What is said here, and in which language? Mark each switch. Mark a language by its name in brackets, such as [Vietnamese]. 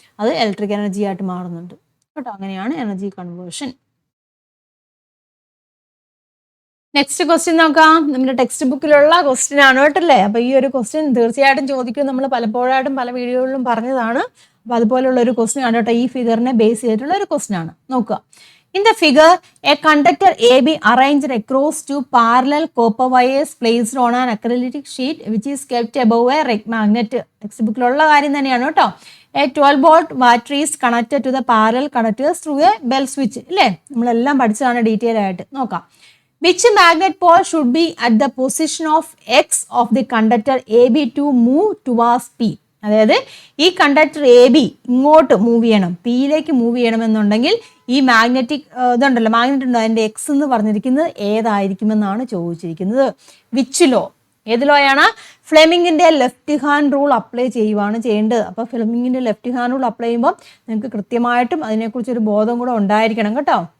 [Malayalam] അത് electric energy ആയിട്ട് മാറുന്നുണ്ട് കേട്ടോ. അങ്ങനെയാണ് എനർജി കൺവേർഷൻ. നെക്സ്റ്റ് ക്വസ്റ്റ്യൻ നോക്കാം. നമ്മുടെ ടെക്സ്റ്റ് ബുക്കിലുള്ള ക്വസ്റ്റ്യൻ ആണ് കേട്ടല്ലേ. അപ്പോൾ ഈ ഒരു ക്വസ്റ്റ്യൻ തീർച്ചയായിട്ടും ചോദിക്കും. നമ്മൾ പലപ്പോഴായിട്ടും പല വീഡിയോകളിലും പറഞ്ഞതാണ്. അപ്പോൾ അതുപോലുള്ള ഒരു ക്വസ്റ്റ്യൻ ആണ് കേട്ടോ. ഈ ഫിഗറിനെ ബേസ് ചെയ്തിട്ടുള്ള ഒരു ക്വസ്റ്റ്യൻ ആണ്. നോക്കുക. [English] In the figure, a conductor AB arranged across two parallel copper wires placed on an acrylic sheet which is kept above a rec magnet. [Malayalam] Text ബുക്കിലുള്ള കാര്യം തന്നെയാണ് കേട്ടോ. [English] A 12-volt battery is connected to the parallel conductors through a bell switch. [Malayalam] ഇല്ലേ, നമ്മളെല്ലാം പഠിച്ചതാണ് detail ആയിട്ട്. നോക്കാം. [English] Which magnet pole should be at the position of X of the conductor AB to move towards P? [Malayalam] അതായത് ഈ conductor AB ഇങ്ങോട്ട് move ചെയ്യണം, പിയിലേക്ക് മൂവ് ചെയ്യണമെന്നുണ്ടെങ്കിൽ ഈ മാഗ്നറ്റിക് ഇതുണ്ടല്ലോ, മാഗ്നറ്റ് ഉണ്ടോ, അതിൻ്റെ എക്സ് എന്ന് പറഞ്ഞിരിക്കുന്നത് ഏതായിരിക്കുമെന്നാണ് ചോദിച്ചിരിക്കുന്നത്. [English] Which law? [Malayalam] ഏത് ലോയാണ്? ഫ്ലെമിങ്ങിൻ്റെ ലെഫ്റ്റ് ഹാൻഡ് റൂൾ അപ്ലൈ ചെയ്യുവാണ് ചെയ്യേണ്ടത്. അപ്പോൾ ഫ്ലെമിങ്ങിൻ്റെ ലെഫ്റ്റ് ഹാൻഡ് റൂൾ അപ്ലൈ ചെയ്യുമ്പോൾ നിങ്ങൾക്ക് കൃത്യമായിട്ടും അതിനെക്കുറിച്ചൊരു ബോധം കൂടെ ഉണ്ടായിരിക്കണം കേട്ടോ.